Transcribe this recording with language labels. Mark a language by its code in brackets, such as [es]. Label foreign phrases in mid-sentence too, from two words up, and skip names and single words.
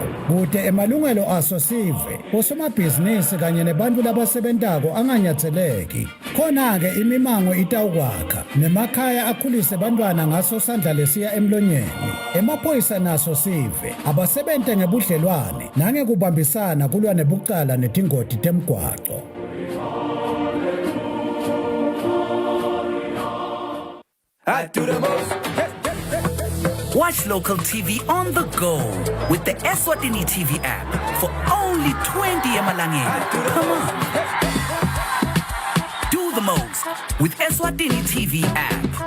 [ss] Kude emalungelo aso sive osomabhizinisi kanye nebantu labasebentako anganyatseleki. Khona-ke imimango itawukwakha nemakhaya akhulise bantwana ngaso sandla lesiya emlonyeni. Emaphoyisa naso sive abasebente ngebudlelwane nangekubambisana kulwa nebucala netingoti temgwaqo. [en] I do the most. Watch local TV on the go with the Eswatini TV app for only 20 emalangeni. Come on. Do the most with Eswatini TV app.